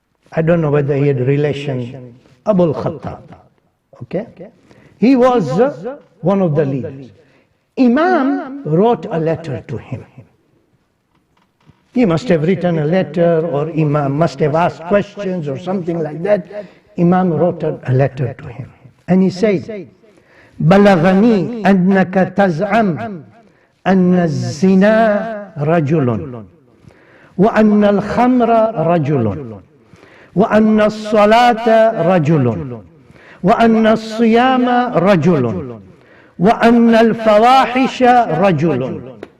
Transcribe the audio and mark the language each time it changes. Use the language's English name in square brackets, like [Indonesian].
[English] I don't know whether he had relation, Abul Khattab. Okay? He was one of the leaders. Imam wrote a letter to him. He must have written a letter, or Imam must have asked questions or something like that. Imam wrote a letter to him. And he said, [Arabic] بلغني أنك تزعم أن الزنا رجل وأن الخمر رجل وأن الصلاة رجل وأن الصيام رجل وأن الفواحش رجل.